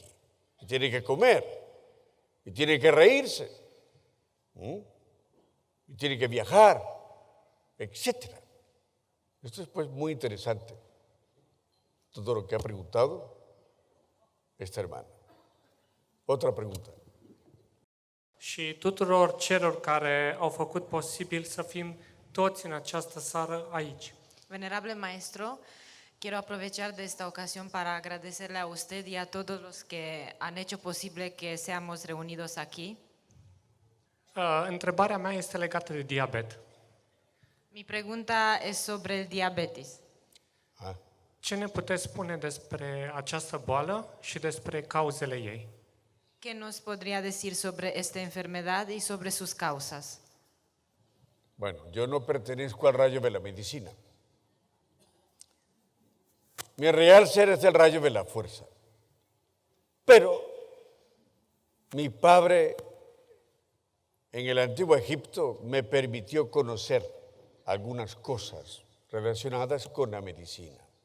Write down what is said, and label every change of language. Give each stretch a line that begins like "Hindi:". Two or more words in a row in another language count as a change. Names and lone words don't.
Spanish: Y tiene que comer, y tiene que reírse, y tiene que viajar, etc. Esto es pues muy interesante, todo lo que ha preguntado esta hermana. Otra pregunta.
Romanian: Și tuturor celor care au făcut posibil să fim toți în această seară aici.
Spanish: Venerable Maestro, quiero aprovechar de esta ocasión para agradecerle a usted y a todos los que han hecho posible que seamos reunidos aquí.
Romanian: Întrebarea mea este legată de diabet.
Spanish: Mi pregunta es sobre el diabetes.
Romanian: Ce ne puteți spune despre această boală și despre cauzele ei?
Spanish: ¿Qué nos podría decir sobre esta enfermedad y sobre sus causas? Bueno, yo no pertenezco al rayo de la medicina. Mi real ser es el rayo de la fuerza. Pero mi padre en el antiguo Egipto me permitió conocer algunas cosas relacionadas con la medicina.